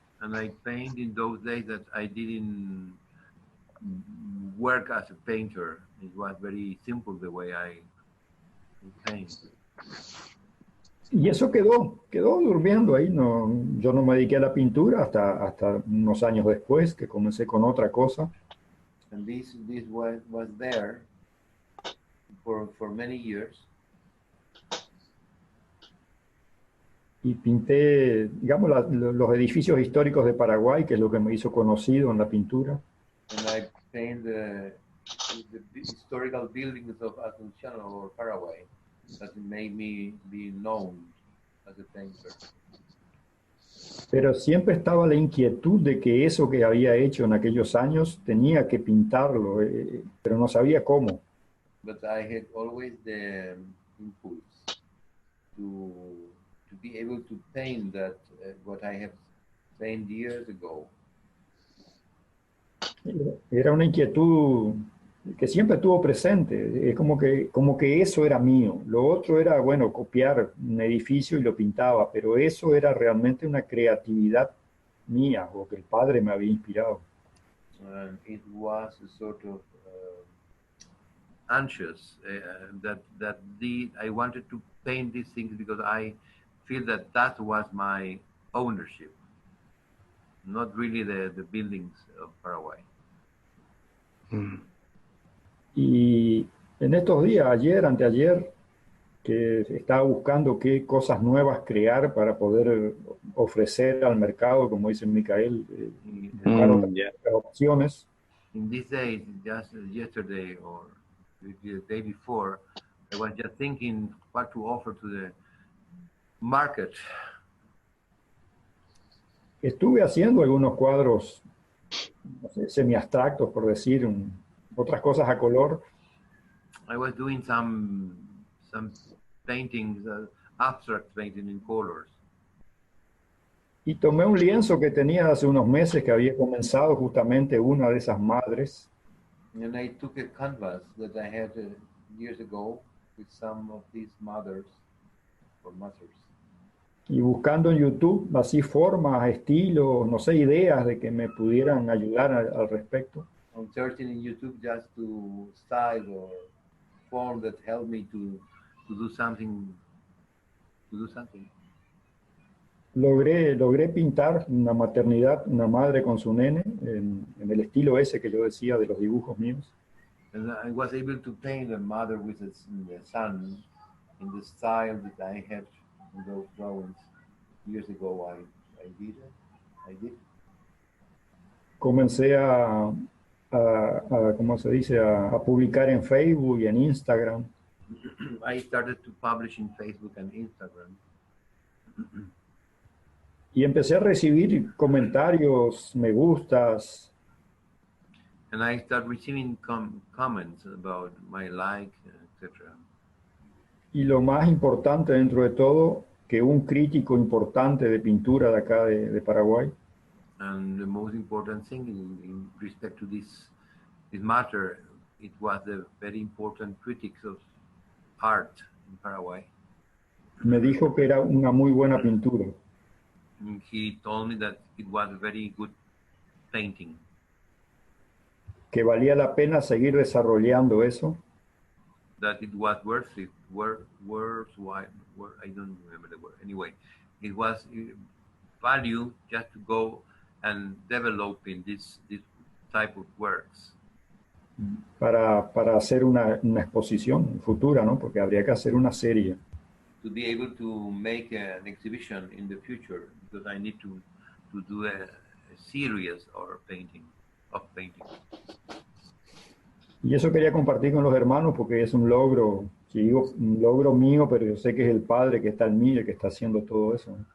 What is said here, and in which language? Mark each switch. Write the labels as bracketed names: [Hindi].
[English] And I paint in those days that I didn't work as a painter. It was very simple the way I paint. [Spanish] Y eso quedó durmiendo ahí. No, yo no me dediqué a la pintura hasta unos años después, que comencé con otra cosa. [English] And this was there for many years. [Spanish] Y pinté, digamos, los edificios históricos de Paraguay, que es lo que me hizo conocido en la pintura. [English] And I painted the historical buildings of Asunción or Paraguay that made me be known as a painter. [Spanish] Pero siempre estaba la inquietud de que eso que había hecho en aquellos años tenía que pintarlo, pero no sabía cómo. [English] But I had always the impulse to be able to paint that what I have painted years ago. [Spanish] Era una inquietud que siempre estuvo presente. Es como que eso era mío. Lo otro era, bueno, copiar un edificio y lo pintaba, pero eso era realmente una creatividad mía, o que el padre me había inspirado. [English] And it was a sort of anxious I wanted to paint these things because I feel that was my ownership, not really the buildings of Paraguay. [Spanish] Y en estos días, ayer, anteayer, que estaba buscando qué cosas nuevas crear para poder ofrecer al mercado, como dice Micael, buscar otras opciones. [English] In these days, just yesterday or the day before, I was just thinking what to offer to the market. [Spanish] Estuve haciendo algunos cuadros, no sé, semi-abstractos, por decir, otras cosas a color. [English] I was doing some paintings, abstract painting in colors. [Spanish] Y tomé un lienzo que tenía hace unos meses que había comenzado justamente una de esas madres. [English] And I took a canvas that I had years ago with some of these mothers or mothers. [Spanish] Y buscando en YouTube así formas, estilos, no sé, ideas de que me pudieran ayudar al respecto. [English] I'm searching in YouTube just to style or form that help me to do something. [Spanish] Logré pintar una maternidad, una madre con su nene, en el estilo ese que yo decía de los dibujos míos. [English] And I was able to paint a mother with a son in the style that I had in those drawings years ago. I did it. [Spanish] Comencé ¿cómo se dice? A publicar en Facebook y en Instagram. [English] I started to publish in Facebook and Instagram. [Spanish] Y empecé a recibir comentarios, me gustas. [English] And I started receiving comments about my like, etc. [Spanish] Y lo más importante dentro de todo, que un crítico importante de pintura de acá de Paraguay. [English] And the most important thing in respect to this matter, it was the very important critics of art in Paraguay. [Spanish] Me dijo que era una muy buena pintura. [English] And he told me that it was a very good painting. [Spanish] Que valía la pena seguir desarrollando eso. [English] That it was worth it, worthwhile. I don't remember the word. Anyway, it was value just to go and develop in this type of works. [Spanish] Para hacer una exposición futura, ¿no? Porque habría que hacer una serie. [English] To be able to make an exhibition in the future, because I need to do a series or painting. [Spanish] Y eso quería compartir con los hermanos porque es un logro, si digo un logro mío, pero yo sé que es el Padre que está en mí el que está haciendo todo eso.